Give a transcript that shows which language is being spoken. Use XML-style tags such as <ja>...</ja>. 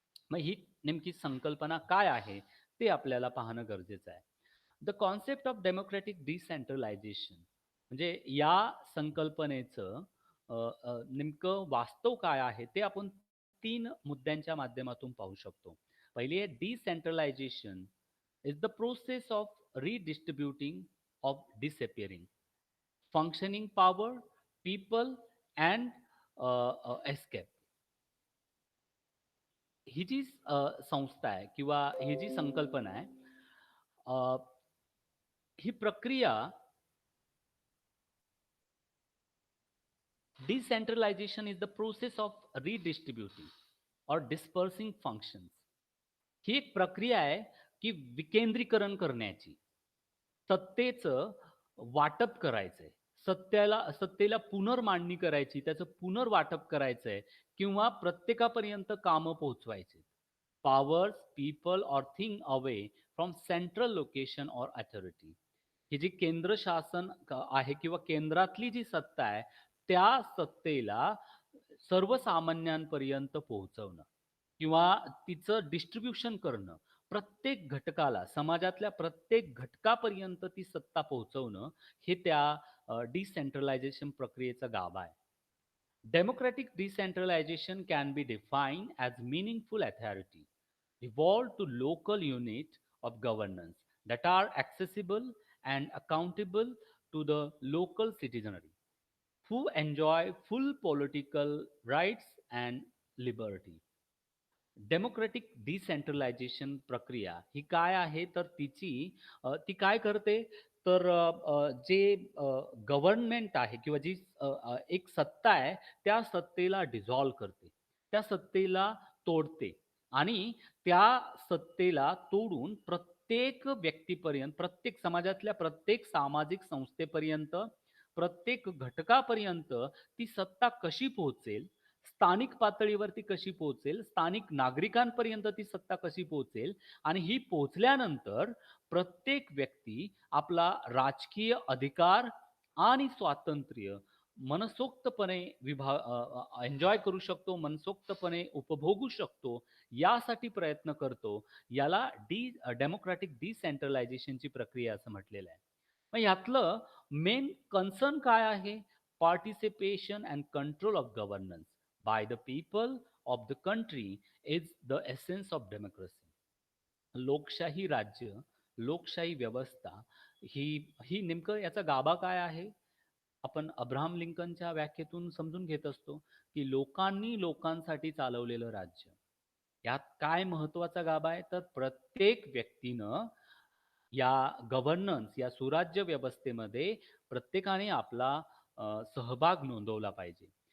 <mr>मग ही नेमकी संकल्पना काय आहे ते आपल्याला पाहणं गरजेचं आहे.</mr> <en>the concept of democratic decentralisation</en> <mr>म्हणजे या संकल्पनेचं नेमकं वास्तव काय आहे ते आपण 3 मुद्द्यांच्या माध्यमातून पाहू शकतो. पहिली आहे</mr> <en>Decentralisation is the process of redistributing of disappearing functioning power, people and escape.</en> <mr>ही जी संस्था आहे किंवा ही जी संकल्पना आहे, अ, ही प्रक्रिया</mr> <en>decentralization is the process of redistributing or dispersing functions.</en> <mr>ही एक प्रक्रिया आहे की विकेंद्रीकरण करण्याची. सत्तेचं वाटप करायचंय. सत्तेला पुनर्मांडणी करायची, त्याचं पुनर्वाटप करायचंय किंवा प्रत्येकापर्यंत कामं पोहोचवायची.</mr> <en>Powers, people or thing away from central location or authority.</en> <mr>ही जी केंद्र शासन आहे किंवा केंद्रातली जी सत्ता आहे, त्या सत्तेला सर्वसामान्यांपर्यंत पोहोचवणं किंवा तिचं डिस्ट्रिब्युशन करणं, प्रत्येक घटकाला, समाजातल्या प्रत्येक घटकापर्यंत ती सत्ता पोहोचवणं, हे त्या डिसेंट्रलायझेशन प्रक्रियेचा गाभा आहे.</mr> <en>Democratic decentralization can be defined as meaningful authority evolved to local units of governance that are accessible and accountable to the local citizenry who enjoy full political rights and liberty.</en> <mr>Democratic decentralisation प्रक्रिया ही काय आहे तर ती काय करते तर जे government आहे किंवा जी एक सत्ता आहे त्या सत्तेला डिझॉल्व करते. त्या सत्तेला तोडते आणि त्या सत्तेला तोडून प्रत्येक व्यक्तीपर्यंत, प्रत्येक समाजातल्या प्रत्येक सामाजिक संस्थेपर्यंत, प्रत्येक घटकापर्यंत ती सत्ता कशी पोहोचेल, स्थानिक पातळीवरती कशी पोहोचेल, स्थानिक नागरिकांपर्यंत ती सत्ता कशी पोहोचेल आणि ही पोहोचल्यानंतर प्रत्येक व्यक्ती आपला राजकीय अधिकार आणि स्वातंत्र्य मनसोक्तपणे एन्जॉय करू शकतो, मनसोक्तपणे उपभोगू शकतो, यासाठी प्रयत्न करतो. याला डेमोक्रॅटिक डिसेंट्रलायझेशनची प्रक्रिया असं म्हटलेलं आहे. मग यातलं मेन कन्सर्न काय आहे?</mr> <en>Participation and control of governance by the people of the country is the essence of democracy.</en> <mr>लोकशाही राज्य, लोकशाही व्यवस्था ही ही नेमकं याचा गाभा काय आहे? आपण अब्राहम लिंकनच्या व्याख्येतून समजून घेत असतो, की लोकांनी लोकांसाठी चालवलेलं राज्य. यात काय महत्त्वाचा गाभा आहे? तर प्रत्येक व्यक्तीनं या गव्हर्नन्स, या सुराज्य व्यवस्थेमध्ये प्रत्येकाने आपला सहभाग नोंदवला पाहिजे.</mr>